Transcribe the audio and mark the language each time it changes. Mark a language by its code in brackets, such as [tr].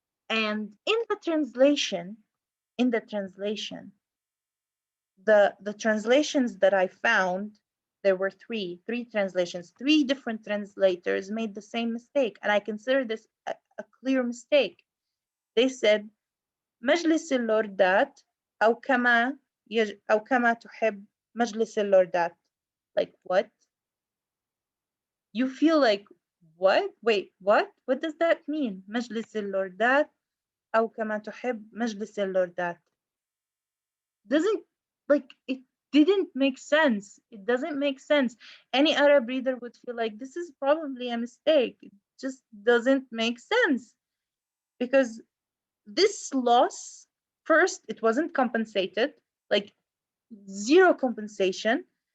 [en] And in the translation, the translations that I found, there were three translations. Three different translators made the same mistake, and I consider this a clear mistake. They said [ar] مجلس اللوردات أو كما تحب مجلس اللوردات. [en] Like what? You feel like, what? Wait, what? What does that mean? [ar] مجلس اللوردات أو كما تحب مجلس اللوردات. [en] Doesn't, like, it didn't make sense. It doesn't make sense. Any Arab reader would feel like this is probably a mistake. It just doesn't make sense. Because this loss, first, it wasn't compensated, like zero compensation.